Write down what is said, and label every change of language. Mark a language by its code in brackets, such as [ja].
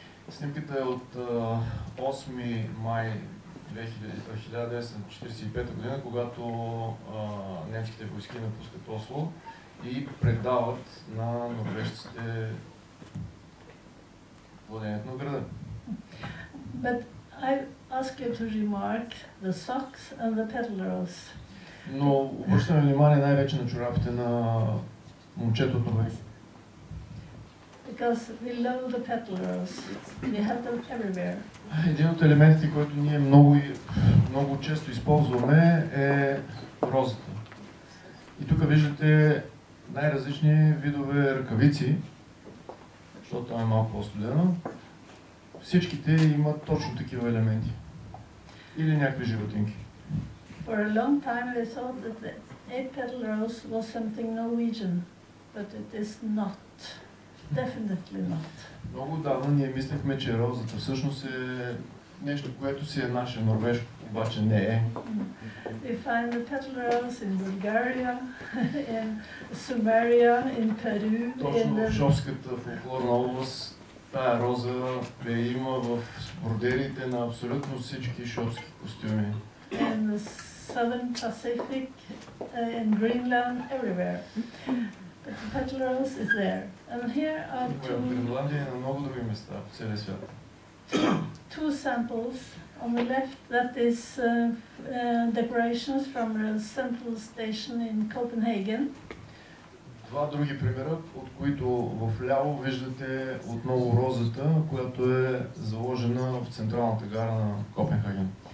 [bg] Снимката е от 8 май 1945 година, когато немските войски напускат Осло и предават на норвежците владението на града. [en] But I ask you to remark the socks and the petal rose. [bg] Но обръщаме внимание най-вече на чорапите на момчето от Норвегия. [en] Because we love the petal rose. We have them everywhere. [bg] Един от елементите, който ние много често използваме, е розата. И тук виждате най-различни видове ръкавици, защото там е малко по-студено. Всичките имат точно такива елементи. Или някакви животинки. [en] For a long time we thought that the 8-petal rose was something Norwegian, but it is not. Definitely not. [bg] Много давно ние мислехме, че розата всъщност е нещо, което си е наше, норвежко, обаче не е. [en] We find the petal rose in Bulgaria, in Sumeria, in Peru. [bg] Точно в Шопската фолклорна област тая роза я има в бордерите на абсолютно всички шопски костюми. [en] In the southern Pacific, in Greenland, everywhere. But the petal rose is there. And here are [bg] В [en] two. [bg] Гренландия и на много други места по целия свят. [en] two samples. On the left, that is decorations from a central station in Copenhagen. [bg] Два други примера, от които в ляво виждате отново розата, която е заложена в централната гара на Копенхаген.